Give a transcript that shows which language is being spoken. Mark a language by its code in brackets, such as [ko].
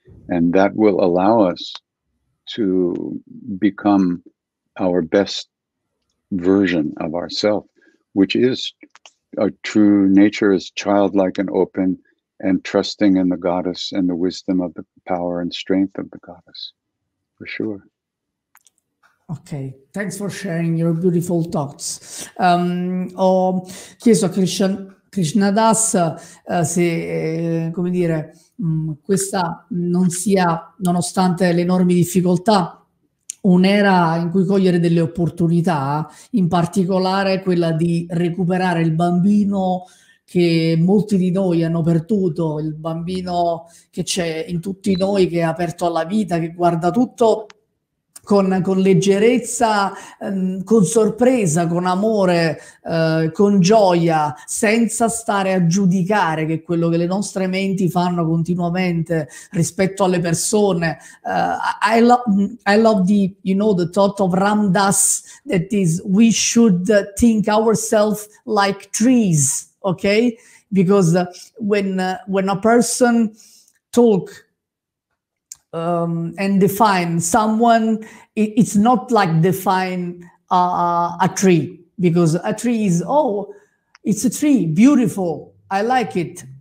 [en] And that will allow us to become our best version of ourselves, which is our true nature, is childlike and open and trusting in the goddess and the wisdom of the power and strength of the goddess, for sure. Ok, thanks for sharing your beautiful thoughts. [it] Ho chiesto a Krishna Das se, come dire, questa non sia, nonostante le enormi difficoltà, un'era in cui cogliere delle opportunità, in particolare quella di recuperare il bambino che molti di noi hanno perduto, il bambino che c'è in tutti noi, che è aperto alla vita, che guarda tutto con leggerezza, con sorpresa, con amore, con gioia, senza stare a giudicare, che è quello che le nostre menti fanno continuamente rispetto alle persone. [en] I love the, you know, the thought of Ram Dass, that is, we should think ourselves like trees, okay? Because when a person talk and define someone, it's not like define a tree, because a tree is, oh, it's a tree, beautiful, I like it.